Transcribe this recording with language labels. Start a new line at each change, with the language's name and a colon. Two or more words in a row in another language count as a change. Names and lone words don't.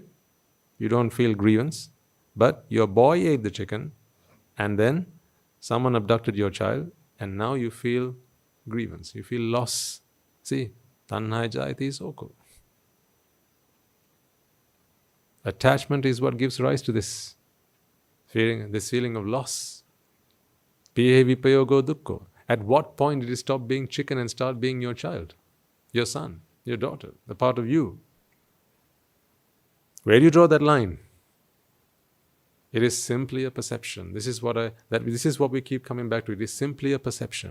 English: You don't feel grievance. But your boy ate the chicken and then someone abducted your child and now you feel grievance. You feel loss. See,
Pali: tanhaya jayati soko.
English: Attachment is what gives rise to this feeling of loss.
Pali: Pihe vipayogo dukkho.
English: At what point did it stop being chicken and start being your child, your son, your daughter, the part of you? Where do you draw that line? It is simply a perception. This is what we keep coming back to. It is simply a perception.